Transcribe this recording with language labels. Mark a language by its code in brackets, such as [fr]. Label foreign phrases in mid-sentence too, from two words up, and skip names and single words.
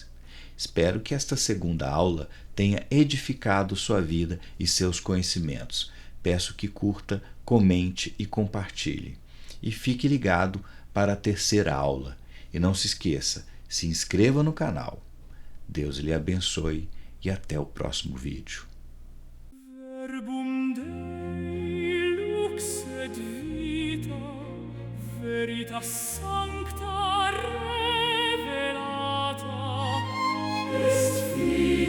[pt] Espero que esta segunda aula tenha edificado sua vida e seus conhecimentos. Peço que curta, comente e compartilhe. E fique ligado para a terceira aula. E não se esqueça, se inscreva no canal. Deus lhe abençoe e até o próximo vídeo. [la] Verbum Dei lux et vita, veritas sancta revelata, est